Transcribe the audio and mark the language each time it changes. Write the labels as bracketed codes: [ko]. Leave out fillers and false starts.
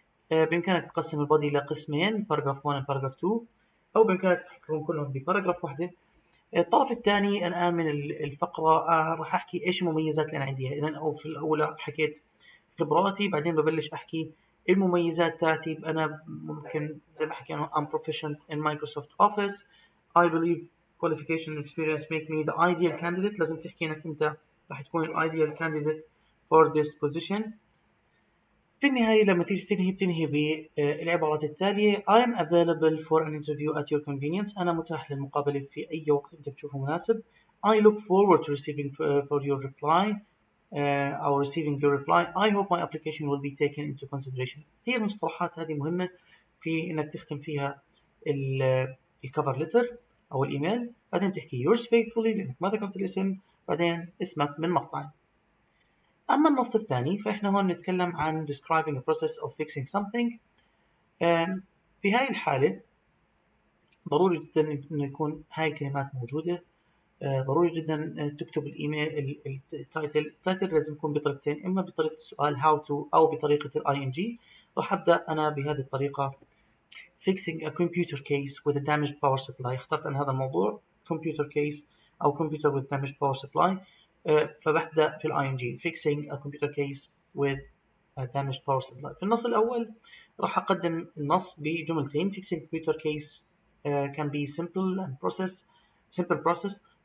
[ar] بإمكانك تقسم البودي إلى قسمين، paragraph 1 و paragraph 2، أو بإمكانك تحطهم كلهم بباراجراف واحدة. الطرف الثاني الآن من الفقرة راح أحكي إيش المميزات اللي أنا عندي. إذن أو في الأولى حكيت خبراتي، بعدين ببلش أحكي المميزات تاعتي. أنا ممكن زي ما حكينا [en] I'm proficient in Microsoft Office. I believe qualification and experience make me the ideal candidate. [ar] لازم تحكي إنك أنت راح تكون ال [en] ideal candidate for this position. [ar] في النهاية لما تيجي بتنهي بالعبارات التالية: [en] I am available for an interview at your convenience. [ar] أنا متاح للمقابلة في أي وقت أنت بتشوفه مناسب. [en] I look forward to receiving your reply. أو receiving your reply. I hope my application will be taken into consideration. [ar] هي المصطلحات هذه مهمة في إنك تختم فيها الكفر لتر أو الإيميل. بعدين تحكي [en] yours faithfully [ar] لأنك ما ذكرت الاسم، بعدين اسمك من مقطع. أما النص الثاني فإحنا هون نتكلم عن [en] describing a process of fixing something. [ar] في هاي الحالة ضروري جدا إنه يكون هاي الكلمات موجودة. ضروري جدا تكتب الإيميل التايتل لازم يكون بطريقتين، إما بطريقة السؤال how to أو بطريقة ing. راح أبدأ أنا بهذه الطريقة: [en] fixing a computer case with a damaged power supply. [ar] اخترت أنا هذا الموضوع computer case أو [en] computer with damaged power supply. فببدأ في ing fixing a computer case with a damaged power supply. [ar] في النص الأول راح أقدم النص بجملتين: [en] fixing a computer case can be simple process.